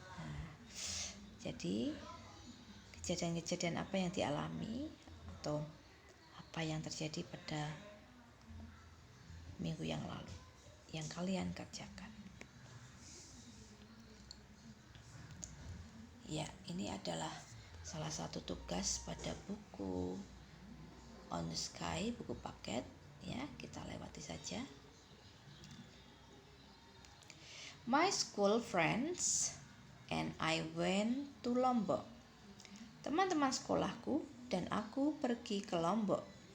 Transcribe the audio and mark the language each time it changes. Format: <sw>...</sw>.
<id>Nah, jadi kejadian-kejadian apa yang dialami atau apa yang terjadi pada minggu yang lalu yang kalian kerjakan. Ya, ini adalah salah satu tugas pada buku On the Sky, buku paket. Ya, kita lewati saja.</id> <en>My school friends and I went to Lombok.</en> <id>Teman-teman sekolahku dan aku pergi ke Lombok.</id>